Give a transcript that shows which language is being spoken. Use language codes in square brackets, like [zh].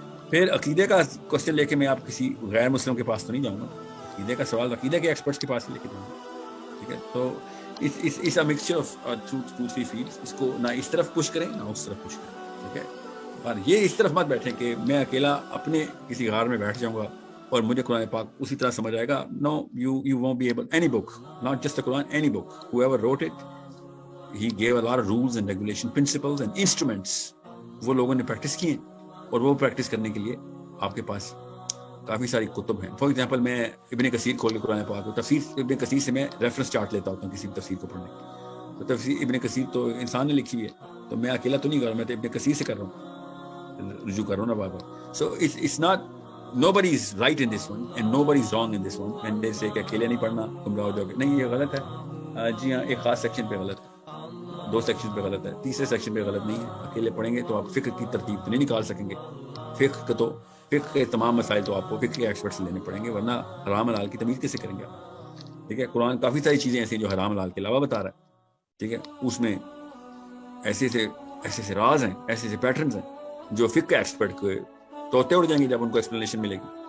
[ur] پھر عقیدے کا کوشچن لے کے میں آپ کسی غیر مسلم کے پاس تو نہیں جاؤں گا, عقیدے کا سوال عقیدے کے ایکسپرٹس کے پاس ہی لے کے جاؤں گا. ٹھیک ہے, تو اس [en] mixture of two three fields, [ur] اس کو نہ اس طرف پش کریں نہ اس طرف پش کریں. ٹھیک ہے, اور یہ اس طرف مت بیٹھیں کہ میں اکیلا اپنے کسی غار میں بیٹھ جاؤں گا اور مجھے قرآن پاک اسی طرح سمجھ آئے گا. [en] No, you won't be able, any book, not just the Quran, any book, whoever wrote it, he gave a lot of rules and regulation, principles and instruments. [ur] وہ لوگوں نے پریکٹس کیے اور وہ پریکٹس کرنے کے لیے آپ کے پاس کافی ساری کتب ہیں. [en] for example [ur] میں ابن کثیر کھول کے قرآن پاک, تفسیر ابن کثیر سے میں ریفرنس چارٹ لیتا ہوتا ہوں کسی بھی تفسیر کو پڑھنے کے. تو تفسیر ابن کثیر تو انسان نے لکھی ہے, تو میں اکیلا تو نہیں کر رہا, میں تو ابن کثیر سے کر رہا ہوں, رجوع کر رہا ہوں نا بار بار. [en] so it's not, nobody is right in this one and nobody is wrong in this one, and they say [ur] کہ اکیلے نہیں پڑھنا گمراہ ہو جاؤ گے. نہیں, یہ غلط ہے. جی ہاں, ایک خاص سیکشن پہ غلط ہے, 2 سیکشن پہ غلط ہے, تیسرے سیکشن پہ غلط نہیں ہے. اکیلے پڑھیں گے تو آپ فقہ کی ترتیب تو نہیں نکال سکیں گے. فقہ کے تمام مسائل تو آپ کو فقہ کے ایکسپرٹ سے لینے پڑیں گے, ورنہ حرام حلال کی تمیز کیسے کریں گے آپ. ٹھیک ہے, قرآن کافی ساری چیزیں ایسی ہیں جو حرام حلال کے علاوہ بتا رہا ہے. ٹھیک ہے, اس میں ایسے راز ہیں, ایسے پیٹرنز ہیں جو فقہ ایکسپرٹ کو توتے اڑ جائیں گے جب ان کو ایکسپلینیشن ملے گی.